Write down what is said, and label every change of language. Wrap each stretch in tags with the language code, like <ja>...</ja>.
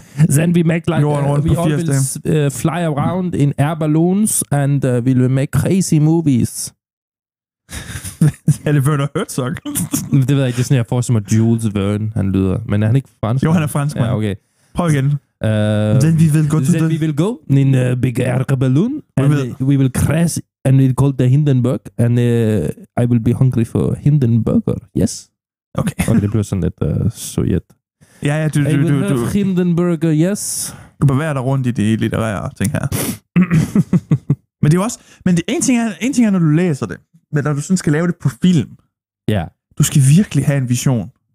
<en>Then we make like we all will fly around in air balloons and we will make crazy movies.</en> <da>Er det Werner Herzog? Det ved jeg ikke, det er sådan, jeg forestiller mig Jules Verne, han lyder. Men er han ikke fransk? Jo, han er fransk, ja, okay. Prøv igen.</da> <en>Then we will go in a big air balloon and we will crash and we'll call the Hindenburg and I will be hungry for Hindenburger. Yes. Okay,</en> <da>det bliver sådan lidt sovjet. Ja, du</da> <en>Hindenburger, yes.</en> <da>Du bevæger dig rundt i de litterære ting her. Men det er også... Men en ting er, når du læser det. Men når du sådan skal lave det på film. Ja. Du skal virkelig have en vision.</da>